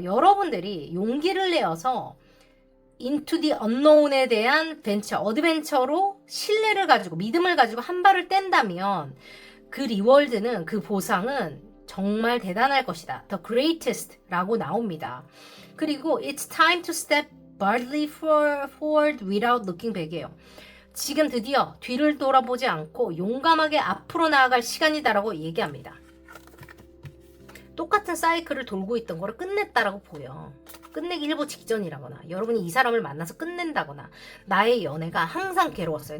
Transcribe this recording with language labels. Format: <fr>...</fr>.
<ko>여러분들이 용기를 내어서</ko> <en>into the unknown</en> <ko>에 대한 어드벤처로 신뢰를 가지고 믿음을 가지고 한 발을 뗀다면 그 리월드는, 그 보상은 정말 대단할 것이다.</ko> <en>The greatest</en> <ko>라고 나옵니다. 그리고</ko> <en>it's time to step boldly forward without looking back이에요.</en> <ko>지금 드디어 뒤를 돌아보지 않고 용감하게 앞으로 나아갈 시간이다라고 얘기합니다. 똑같은 사이클을 돌고 있던 거를 끝냈다라고 보여. 끝내기 일보 직전이라거나, 여러분이 이 사람을 만나서 끝낸다거나, 나의 연애가 항상 괴로웠어요.</ko>